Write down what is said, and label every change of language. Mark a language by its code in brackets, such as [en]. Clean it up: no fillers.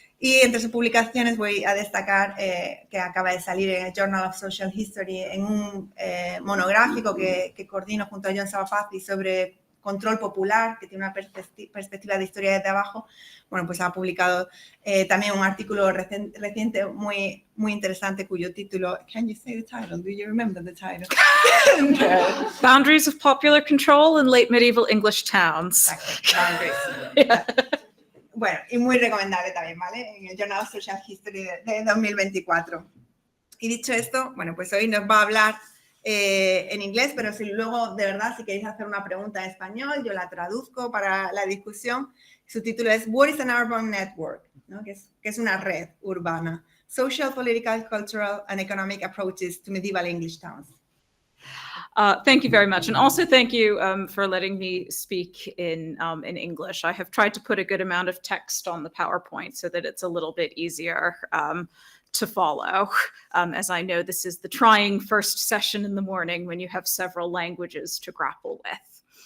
[es] Y entre sus publicaciones voy a destacar que acaba de salir en el Journal of Social History en un monográfico que coordino junto a John Sabafazzi sobre control popular, que tiene una perspectiva de historia desde abajo. Bueno, pues ha publicado también un artículo reciente muy interesante cuyo título... [en] Can you say the title? Do you remember the title? Boundaries of Popular Control in Late Medieval English Towns. [es] Exacto, Boundaries. [en] Yeah. [es] Bueno, y muy recomendable también, ¿vale? En el Journal of Social History de 2024. Y dicho esto, bueno, pues hoy nos va a hablar en inglés, pero si luego, de verdad, si queréis hacer una pregunta en español, yo la traduzco para la discusión. Su título es What is an Urban Network? ¿No? Que es una red urbana. [en] Social, Political, Cultural and Economic Approaches to Medieval English Towns. Thank you very much. And also thank you for letting me speak in English. I have tried to put a good amount of text on the PowerPoint so that it's a little bit easier to follow, as I know this is the trying first session in the morning when you have several languages to grapple with.